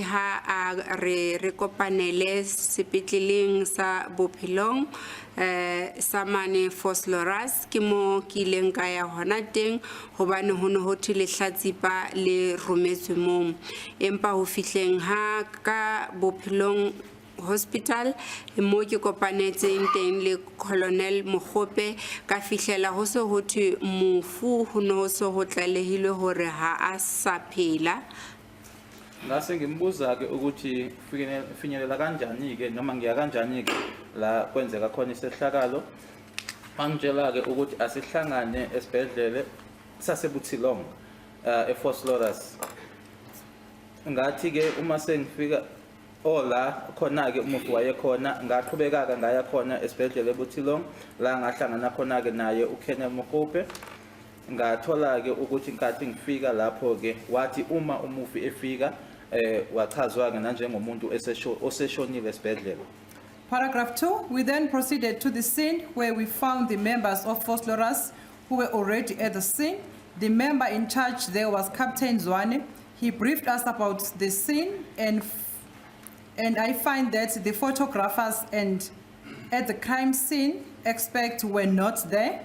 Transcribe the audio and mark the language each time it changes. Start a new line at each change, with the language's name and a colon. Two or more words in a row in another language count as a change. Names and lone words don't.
Southern Sotho: ha a re kopanele sepetleleng sa Bophilong sa mane Vosloorus ke mo ke ileng ka ya hona teng hobane ho ne ho thile hlatsipa le rometswe mo empa ho fihleng ha ka Bophilong Hospital mo ke kopanetseng teng le Colonel Mogope ka fihlela ho se ho thwe mofu ho no so ho tlalehile hore ha a sa phela.
Zulu: Ngase ngimbuza ke ukuthi finyelela kanjani ke noma ngiya kanjani ke la kwenzeka khona isehlakalo Angela ke ukuthi asihlangane esibhedlele sasebuthilong eFosloras. Ngathi ke uma sengifika ola khona ke umufi wayekhona ngaqhubeka ngaya khona esibhedlele ebuthilong la ngahlangana khona ke naye uKenya Mokope. Ngathola ke ukuthi inkathi ngifika lapho ke wathi uma umufi efika wachazwa ke nanjengomuntu oseshonile esibhedlela.
English: Paragraph 2, we then proceeded to the scene where we found the members of Fosloras who were already at the scene. The member in charge there was Captain Zwane. He briefed us about the scene and I find that the photographers and at the crime scene expect were not there.